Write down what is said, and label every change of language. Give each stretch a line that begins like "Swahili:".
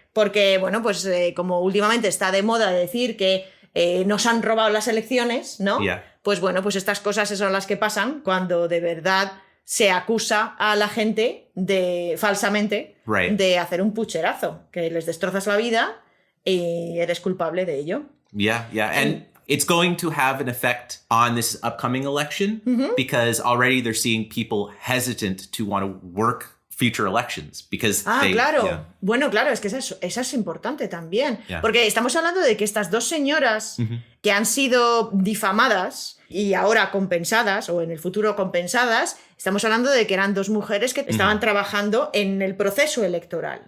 Spanish: Porque, bueno, pues como últimamente está de moda decir que nos han robado las elecciones, ¿no?
English: Yeah.
Spanish: Pues bueno, pues estas cosas son las que pasan cuando de verdad se acusa a la gente de, falsamente,
English: Right.
Spanish: de hacer un pucherazo, que les destrozas la vida y eres culpable de ello.
English: Yeah, yeah. And it's going to have an effect on this upcoming election because already they're seeing people hesitant to want to work future elections because
Spanish: Claro.
English: yeah.
Spanish: Bueno, claro, es que eso es importante también.
English: Yeah.
Spanish: Porque estamos hablando de que estas dos señoras que han sido difamadas y ahora compensadas, o en el futuro compensadas, estamos hablando de que eran dos mujeres que estaban trabajando en el proceso electoral.